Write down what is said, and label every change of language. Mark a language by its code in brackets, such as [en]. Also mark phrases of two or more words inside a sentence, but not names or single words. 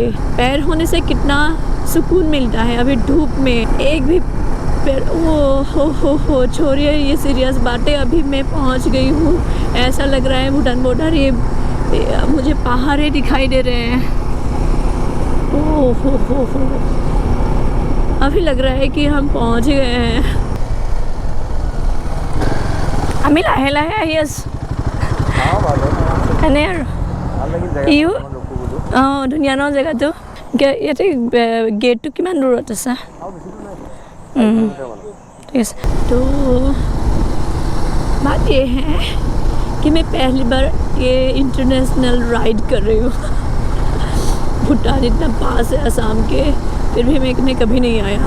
[hi] पेड़ होने से कितना सुकून मिलता है। अभी धूप में एक भी हो छोड़िए ये सीरियस बातें। अभी मैं पहुंच गई हूँ। ऐसा लग रहा है भूटान बॉर्डर। ये मुझे पहाड़े दिखाई दे रहे हैं। हो अभी लग रहा है कि हम पहुंच गए हैं। [as] আমি লাহে লাহে আহি আছোঁ। এনে আৰু ইও অঁ ধুনীয়া ন জেগাটো। ইয়াতে গেটটো কিমান দূৰত আছে? [hi] ठीक है। तो बात ये है कि मैं पहली बार ये [en] international ride [hi] कर रही हूँ। भूटान इतना पास है असम के, फिर भी मैं कभी नहीं आया।